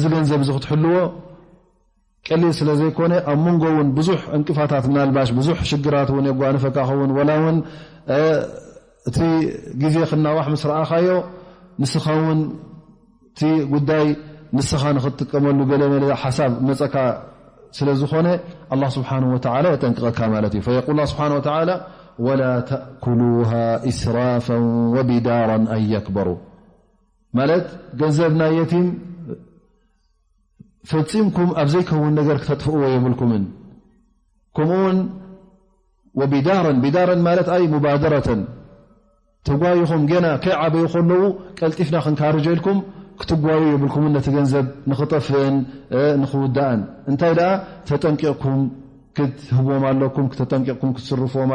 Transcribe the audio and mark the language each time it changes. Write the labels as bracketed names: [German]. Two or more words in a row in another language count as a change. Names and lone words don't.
[Tigrinya] ገንዘብ እዚ ክትሕልዎ ቀሊል ስለ ዘይኮነ ኣብ መንጎ እውን ብዙሕ እንቅፋታት ምናልባሽ ብዙሕ ሽግራት እውን የጓንፈካ ኸውን ወላ እውን እቲ ግዜ ክናዋሕ ምስ ረኣኻዮ ንስኻ እውን እቲ ጉዳይ ንስኻ ንኽትጥቀመሉ ገለመለ ሓሳብ መፀካ ስለ ዝኾነ [Arabic] الله سبحانه وتعالى [Tigrinya] يጠንቅቐካ ማለት እዩ [Arabic] فيقول الله سبحانه وتعالى ولا تأكلوها إسرافا وبدارا أن يكبروا [Tigrinya] ማለት ገንዘብና የቲም ፈፂምኩም ኣብ ዘይከውን ነገር ክተጥፍእዎ የብልኩምን ከምኡውን وبدارا ማለት ኣይ مبادرة ተጓይኹም ገና ከይዓበዩ ከለዉ ቀልጢፍና ክንካርጀልኩም ክትጓዩ የብልኩምን ነቲ ገንዘብ ንኽጠፍእን ንኽውዳእን እንታይ ደኣ ተጠንቂቕኩም ክትህብዎም ኣለኩም ተጠንቂቕኩም ክትስርፍዎም